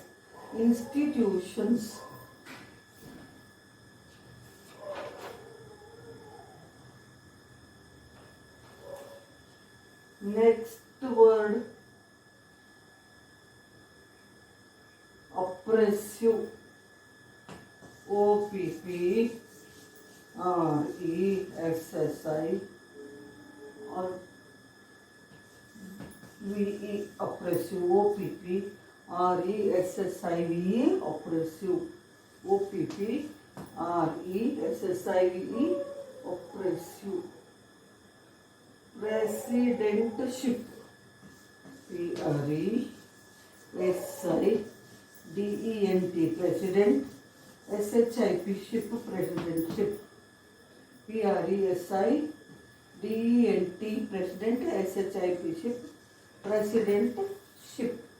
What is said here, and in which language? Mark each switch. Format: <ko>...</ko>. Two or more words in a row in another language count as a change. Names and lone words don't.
<en>Institutions. Next word, oppressive, OPP, RESSI or VE, oppressive, OPP, RESSIVE, oppressive, OPP, RESSIVE, oppressive. Presidentship, PRESIDENT, president, SHIP, ship, presidentship, PRESIDENT, president, SHIP, ship, presidentship.</en>